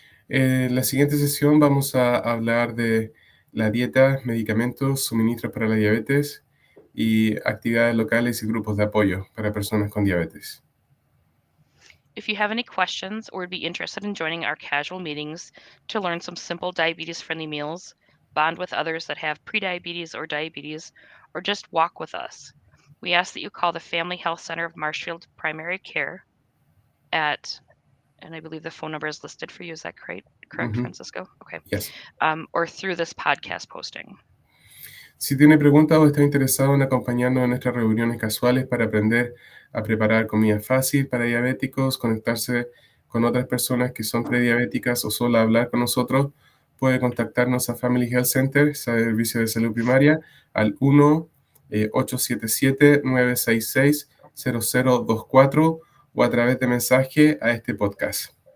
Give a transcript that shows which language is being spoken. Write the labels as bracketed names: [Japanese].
[Spanish] En la siguiente sesión vamos a hablar de la dieta, medicamentos, suministros para la diabetes y actividades locales y grupos de apoyo para personas con diabetes. [English] If you have any questions or would be interested in joining our casual meetings to learn some simple diabetes-friendly meals, bond with others that have prediabetes or diabetes, or just walk with us, we ask that you call the Family Health Center of Marshfield Primary Care at, and I believe the phone number is listed for you. Is that correct, Mhm. Francisco? Okay. Yes. Or through this podcast posting. [Spanish] Si tiene preguntas o está interesado en acompañarnos en nuestras reuniones casuales para aprender a preparar comida fácil para diabéticos, conectarse con otras personas que son prediabéticas o solo hablar con nosotros, puede contactarnos a Family Health Center, Servicio de Salud Primaria, al 1-877-966-0024 o a través de mensaje a este podcast.